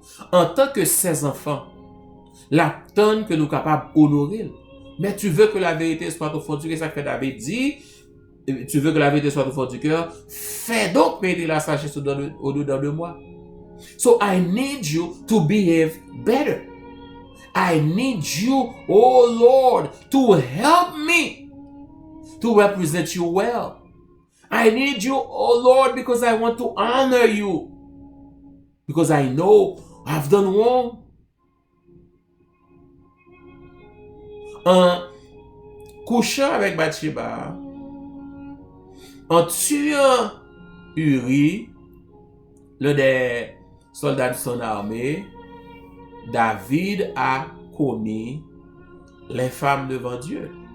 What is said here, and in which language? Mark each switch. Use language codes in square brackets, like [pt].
[fr] En tant que ses enfants, la tonne que nous sommes capables d'honorer. Mais tu veux que la vérité soit au fond du cœur, ça fait David dit, tu veux que la vérité soit au fond du cœur, fais donc pénétrer la sagesse au-dedans de moi. [en] So I need you to behave better. I need you, oh Lord, to help me to represent you well. I need you, oh Lord, because I want to honor you. Because I know I've done wrong. [fr] En couchant avec Bathsheba, en tuant Uri, l'un des soldats de son armée, David a commis l'infâme devant Dieu.